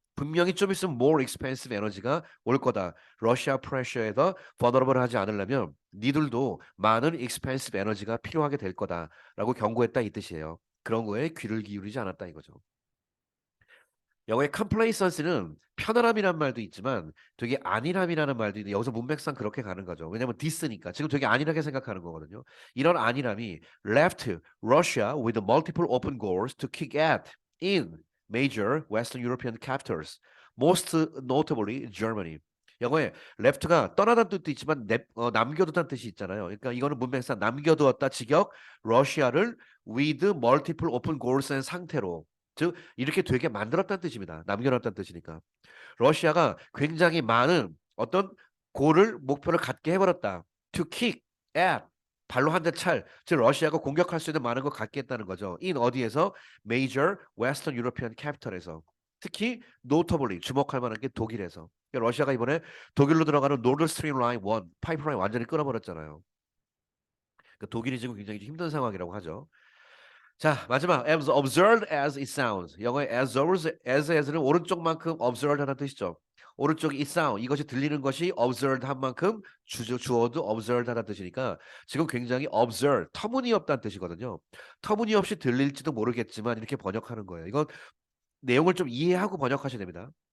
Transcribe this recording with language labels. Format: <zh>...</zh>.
<ko>분명히 좀 있으면 more expensive 에너지가 올 거다. 러시아 프레셔에다 vulnerable 하지 않으려면 니들도 많은 expensive 에너지가 필요하게 될 거다라고 경고했다 이 뜻이에요. 그런 거에 귀를 기울이지 않았다 이거죠. 영어의 complacency는 편안함이란 말도 있지만 되게 안일함이라는 말도 있는데 여기서 문맥상 그렇게 가는 거죠. 왜냐면 디스니까 지금 되게 안일하게 생각하는 거거든요. 이런 안일함이</ko> <en>left Russia with multiple open goals to kick at in major Western European capitals, most notably Germany.</en> <ko>영어에 left가 떠나다는 뜻도 있지만 남겨두다는 뜻이 있잖아요. 그러니까 이거는 문맥상 남겨두었다 직역 러시아를</ko> <en>with multiple open goals</en> <ko>의 상태로 즉 이렇게 되게 만들었다는 뜻입니다. 남겨놨다는 뜻이니까. 러시아가 굉장히 많은 어떤 골을 목표를 갖게 해버렸다.</ko> <en>To kick at</en> <ko>발로 한 대 찰. 즉 러시아가 공격할 수 있는 많은 걸 갖게 했다는 거죠. in 어디에서?</ko> <en>Major Western European capital</en> <ko>에서. 특히 notably 주목할 만한 게 독일에서. 그러니까 러시아가 이번에 독일로 들어가는 노드 스트림 라인 1 파이프라인 완전히 끊어버렸잖아요. 그러니까 독일이 지금 굉장히 힘든 상황이라고 하죠. 자, 마지막</ko> <en>as absurd as it sounds.</en> <ko>영어의</ko> <en>as</en> <ko>는 오른쪽만큼 absurd하다는 뜻이죠. 오른쪽이</ko> <en>it sound</en> <ko>이것이 들리는 것이 absurd한 만큼 주어도 absurd하다는 뜻이니까 지금 굉장히 absurd 터무니없다는 뜻이거든요. 터무니없이 들릴지도 모르겠지만 이렇게 번역하는 거예요. 이건 내용을 좀 이해하고 번역하셔야 됩니다.</ko>